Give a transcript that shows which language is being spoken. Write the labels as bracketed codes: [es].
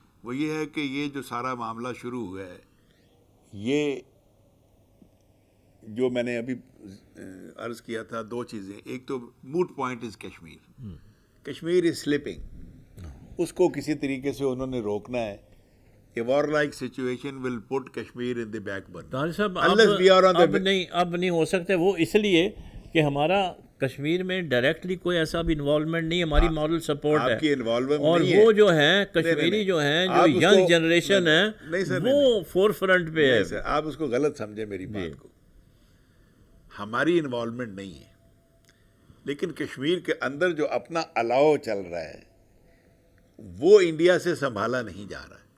[ur] وہ یہ ہے کہ یہ جو سارا معاملہ شروع ہوا ہے، یہ جو میں نے ابھی عرض کیا تھا 2 چیزیں. ایک تو [en] Moot point is Kashmir. Kashmir is slipping, [ur] اس کو کسی طریقے سے انہوں نے روکنا ہے. [en] A war-like situation will put Kashmir in the back burner. [ur] Tariq صاحب [en] Unless we are on the [ur] اب نہیں ہو سکتے وہ، اس لیے کہ ہمارا کشمیر میں ڈائریکٹلی کوئی ایسا بھی انوالومنٹ نہیں، ہماری مارل سپورٹ ہے. آپ کی انوالومنٹ اور نہیں ہے. وہ جو ہیں کشمیری جو ہیں جو ینگ جنریشن ہے وہ فور فرنٹ پہ ہے. آپ اس کو غلط سمجھیں میری بات کو. ہماری انوالومنٹ نہیں ہے، لیکن کشمیر کے اندر جو اپنا الاؤ چل رہا ہے وہ انڈیا سے سنبھالا نہیں جا رہا ہے.